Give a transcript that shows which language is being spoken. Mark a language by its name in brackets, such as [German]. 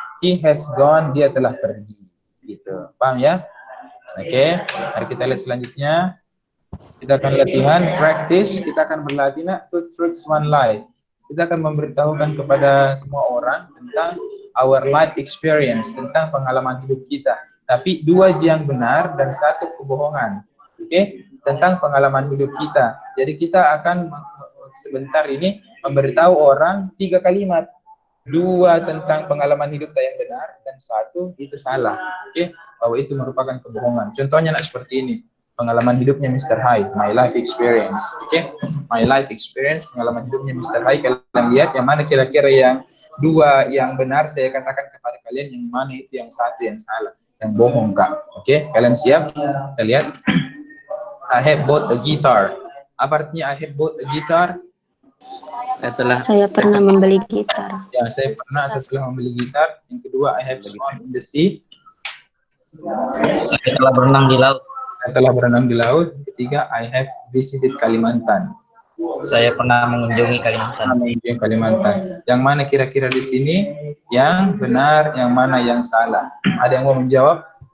[English] He has gone, [Indonesian] dia telah pergi. Gitu, paham ya? Oke, mari kita lihat selanjutnya. Kita akan latihan practice, kita akan berlatih nak [English] two truths one lie. [Indonesian] Kita akan memberitahukan kepada semua orang tentang [English] our life experience, [Indonesian] tentang pengalaman hidup kita. Tapi 2 yang benar dan 1 kebohongan. Oke, tentang pengalaman hidup kita. Jadi kita akan sebentar ini memberitahu orang 3 kalimat. 2 tentang pengalaman hidup yang benar dan 1 itu salah. Oke, bahwa itu merupakan kebohongan. Contohnya nak seperti ini. Pengalaman hidupnya Mr. Hai, [English] my life experience. [Indonesian] Oke, my life experience, pengalaman hidupnya Mr. Hai. Kalian lihat yang mana kira-kira yang 2 yang benar, saya katakan kepada kalian yang mana itu yang 1 yang salah, yang bohong Kak. Oke, kalian siap? Kita lihat. [English] I have bought a guitar. [Indonesian] Apa artinya [English] I have bought a guitar? [Indonesian] Saya pernah membeli gitar. Ya, saya setelah membeli gitar. Yang kedua, [English] I have swum in the sea. [Indonesian] Saya telah berenang di laut. Saya telah berenang di laut. Ketiga, [English] I have visited Kalimantan. [Indonesian] Saya pernah mengunjungi Kalimantan. Mengunjungi Kalimantan. Yang mana kira-kira di sini yang benar, yang mana yang salah? Ada yang mau menjawab?